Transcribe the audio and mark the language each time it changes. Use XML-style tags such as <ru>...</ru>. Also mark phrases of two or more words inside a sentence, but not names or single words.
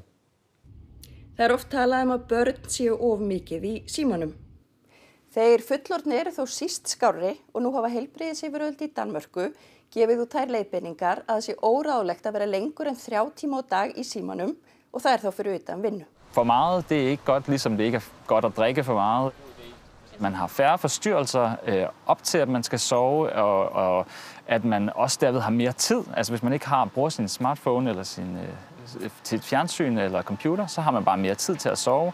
<is>Það oft talað að börn séu of mikið í símanum. Þeir fullorðnir eru þó síst skárri og nú hafa heilbrigðisyfirvöld í Danmörku gefið út þær leiðbeiningar að það sé óráðlegt að vera lengur en 3 tíma á dag í símanum og það þá fyrir utan vinnu.</is> <da>For meget, det ikke godt, ligesom det ikke godt at drikke for meget. Man har færre forstyrrelser op til, at man skal sove, og at man også derved har mere tid. Altså hvis man ikke bruger sin smartphone eller til fjernsyn eller computer, så har man bare mere tid til at sove.</da>